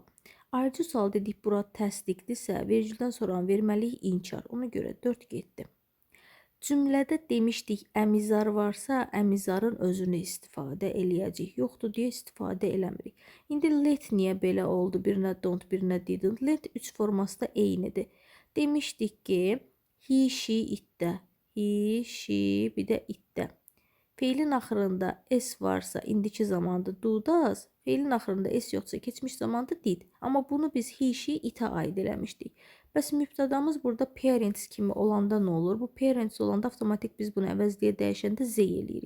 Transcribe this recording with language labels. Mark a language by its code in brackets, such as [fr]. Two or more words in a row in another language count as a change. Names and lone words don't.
[az] Ayrıcı sual dedik, bura təsdiqdirsə, vericidən sonra verməliyik inkar. Ona görə 4 getdi. Cümlədə demişdik, əmizar varsa, əmizarın özünü istifadə eləyəcək. Yoxdur deyə istifadə eləmirik. İndi let niyə belə oldu? Birinə don't, birinə didn't. Let 3 forması da eynidir. Demişdik ki, [en] he, she, itdə. He, she, [az] bir də itdə. Feilin axırında s varsa, indiki zamanda [en] do, does. [az] Feilin axırında s yoxsa, keçmiş zamanda did. Amma bunu biz [en] he, she, [az] itə aid eləmişdik. Bəs mübtədamız burada parents kimi olanda nə olur? Bu parents olanda avtomatik biz bunu əvəzləyə dəyişəndə they eləyirik.